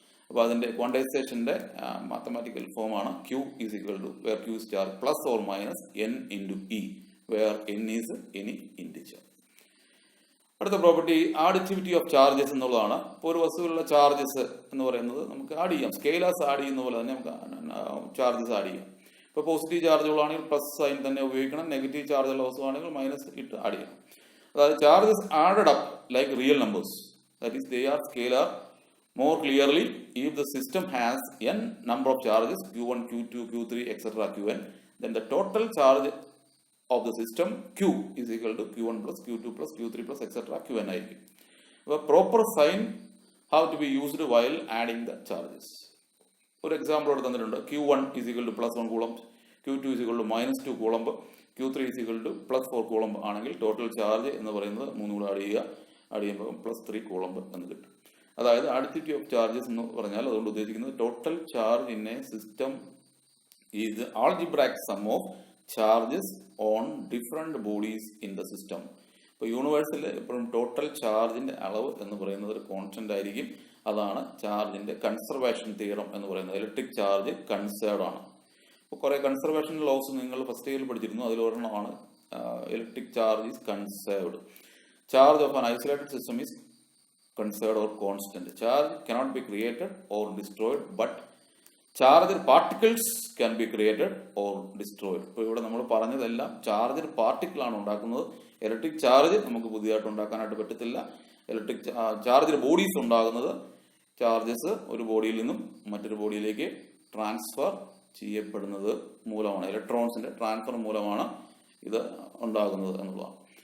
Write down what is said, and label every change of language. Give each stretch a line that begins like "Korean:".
Malayalam: അപ്പോൾ അതിൻ്റെ ക്വാണ്ടൈസേഷൻ്റെ മാത്തമാറ്റിക്കൽ ഫോമാണ്
English: Q is equal to where Q is charge ±n into e, where n is any integer.
Malayalam: അടുത്ത property ആഡിറ്റിവിറ്റി of charges എന്നുള്ളതാണ്. ഇപ്പോൾ ഒരു വസ്തുവിലുള്ള ചാർജസ് എന്ന് പറയുന്നത് നമുക്ക് ആഡ് ചെയ്യാം. സ്കെയിലേഴ്സ് ആഡ് ചെയ്യുന്ന പോലെ തന്നെ നമുക്ക് ചാർജസ് ആഡ് ചെയ്യാം. ഇപ്പോൾ പോസിറ്റീവ് ചാർജുകളാണെങ്കിൽ പ്ലസ് സൈൻ തന്നെ ഉപയോഗിക്കണം, നെഗറ്റീവ് ചാർജുള്ള വസ്തുവാണെങ്കിൽ മൈനസ് ഇട്ട് ആഡ് ചെയ്യണം.
English: അതായത് charges added up like real numbers, that is they are scalar more clearly if the system has n number of charges q1, q2, q3 etc. qn, then the total charge of the system q is equal to q1 plus q2 plus q3 plus etc. qn ആയിരിക്കും. അപ്പോൾ proper sign have to be used while adding the charges.
Malayalam: ഒരു example ഇവിടെ തന്നിട്ടുണ്ട്.
English: q1 is equal to +1 coulomb, q2 is equal to -2 coulomb, q3 is equal to +4 coulomb
Malayalam: ആണെങ്കിൽ total charge എന്ന് പറയുന്നത് 3 കൂടെ add ചെയ്യുക. ആഡ് ചെയ്യുമ്പോൾ +3 കൂളംബ് എന്ന് കിട്ടും.
English: അതായത് additivity of charges
Malayalam: എന്ന് പറഞ്ഞാൽ അതുകൊണ്ട് ഉദ്ദേശിക്കുന്നത്
English: Total charge in a system is algebraic sum of charges on different bodies in the system.
Malayalam: ഇപ്പോൾ യൂണിവേഴ്സിൽ എപ്പോഴും ടോട്ടൽ ചാർജിൻ്റെ അളവ് എന്ന് പറയുന്നത് ഒരു കോൺസ്റ്റന്റ് ആയിരിക്കും. അതാണ് ചാർജിൻ്റെ കൺസർവേഷൻ തിയറം എന്ന് പറയുന്നത്. ഇലക്ട്രിക് ചാർജ് കൺസേർവ്ഡ് ആണ്. ഇപ്പോൾ കുറേ കൺസർവേഷൻ ലോസ് നിങ്ങൾ ഫസ്റ്റ് ഇയറിൽ പഠിച്ചിരുന്നു. അതിലൊരെണ്ണമാണ്
English: Electric charge is conserved. Charge of an isolated system is conserved or constant. Charge cannot be created or destroyed, but charged particles can be created or destroyed.
Malayalam: ഇപ്പോൾ ഇവിടെ നമ്മൾ പറഞ്ഞതെല്ലാം ചാർജഡ് പാർട്ടിക്കിൾ ആണ് ഉണ്ടാക്കുന്നത്. Electric charge നമുക്ക് പുതിയതായിട്ട് ഉണ്ടാക്കാനായിട്ട് പറ്റത്തില്ല. ഇലക്ട്രിക് ചാർജഡ് ബോഡീസ് ഉണ്ടാകുന്നത് ചാർജസ് ഒരു ബോഡിയിൽ നിന്നും മറ്റൊരു ബോഡിയിലേക്ക് ട്രാൻസ്ഫർ ചെയ്യപ്പെടുന്നത് മൂലമാണ്. ഇലക്ട്രോൺസിന്റെ ട്രാൻസ്ഫർ മൂലമാണ് ഇത് ഉണ്ടാകുന്നത് എന്നുള്ളതാണ്.